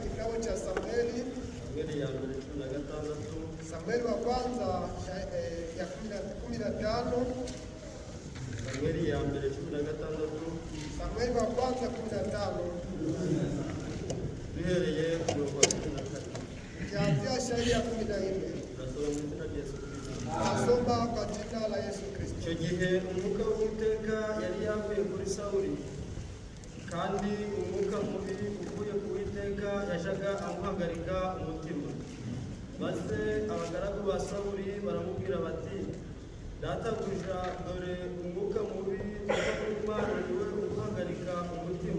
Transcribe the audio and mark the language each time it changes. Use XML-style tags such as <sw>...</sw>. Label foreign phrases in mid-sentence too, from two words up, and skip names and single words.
<sw>cha Samueli</sw> <rw>ya mbere 16,</rw> <sw>Samueli wa kwanza ya 15,</sw> <rw>Samueli ya mbere 16,</rw> <sw>Samueli wa kwanza 15,</sw> <rw>duhereye ku murongo wa 14.</rw> <sw>kianzia shairi ya 14.</sw> <rw>Turasoma mu izina rya Yesu Kristo.</rw> <sw>Nasoma kwa jina la Yesu Kristo.</sw> <rw>Icyo gihe umwuka w'Uwiteka yari yavuye kuri Sawuli, kandi umwuka mubi uvuye ku Uwiteka yajaga amuhagarika umutima. Maze abagaragu ba Sawuli baramubwira bati, databuja, dore umwuka mubi uva ku Mana niwe uguhagarika umutima.</rw>